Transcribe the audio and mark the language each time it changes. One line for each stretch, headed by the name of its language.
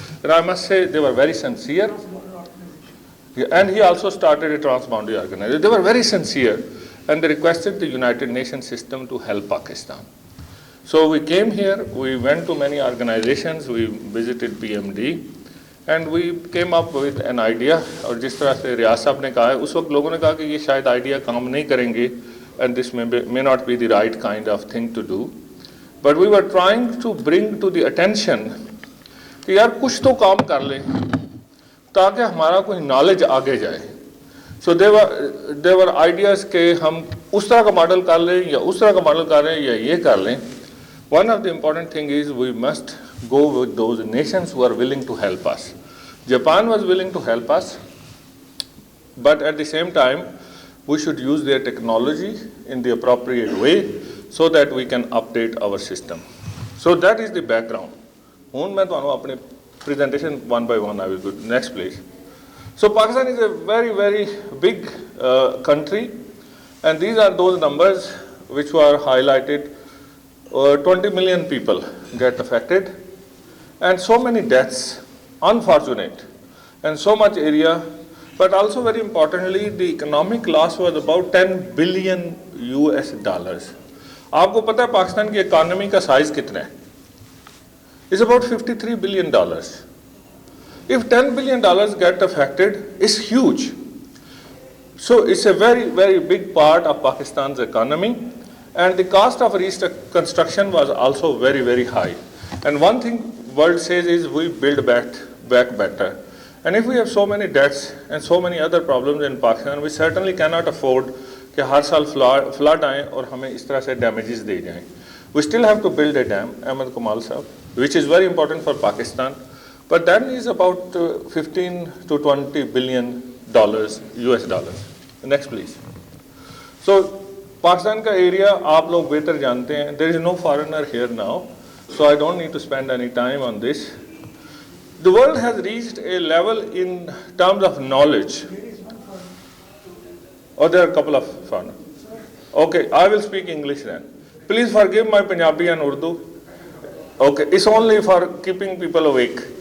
English: And I must say they were very sincere. And he also started a transboundary organization. They were very sincere and they requested the United Nations system to help Pakistan. So we came here, we went to many organizations, we visited PMD, and we came up with an idea.
Hindi: और जिस तरह से रियाज साहब ने कहा है, उस वक्त लोगों ने कहा कि ये शायद आइडिया काम नहीं करेंगे,
English: and this may not be the right kind of thing to do. But we were trying to bring to the attention
Hindi: कि यार कुछ तो काम कर लें ताकि हमारा कोई knowledge आगे जाए.
English: So there were ideas
Hindi: कि हम उस तरह का मॉडल कर लें या उस तरह का मॉडल कर लें या ये कर लें.
English: One of the important thing is we must go with those nations who are willing to help us. Japan was willing to help us, but at the same time, we should use their technology in the appropriate way so that we can update our system. So that is the background. Now, I will
Hindi: अपने
English: presentation one by one. I will go next please. So Pakistan is a very, very big country, and these are those numbers which were highlighted. 20 million people get affected, and so many deaths, unfortunate, and so much area, but also very importantly, the economic loss was about $10 billion US.
Hindi: आपको पता है पाकिस्तान की economy का size कितना है?
English: It's about $53 billion. If $10 billion get affected, it's huge. So it's a very, very big part of Pakistan's economy. And the cost of reconstruction was also very, very high. And one thing world says is we build back better. And if we have so many debts and so many other problems in Pakistan, we certainly cannot afford
Hindi: कि हर साल flood आए और हमें इस तरह से damages दे जाएं.
English: We still have to build a dam, Ahmad Kamal Sahab, which is very important for Pakistan. But that is about 15 to 20 billion US dollars. Next please.
Hindi: So Pakistan का area आप लोग बेहतर जानते हैं.
English: There is no foreigner here now, so I don't need to spend any time on this. The world has reached a level in terms of knowledge. Oh, there are a couple of foreigners. Okay, I will speak English then. Please forgive my Punjabi and Urdu. Okay, it's only for keeping people awake.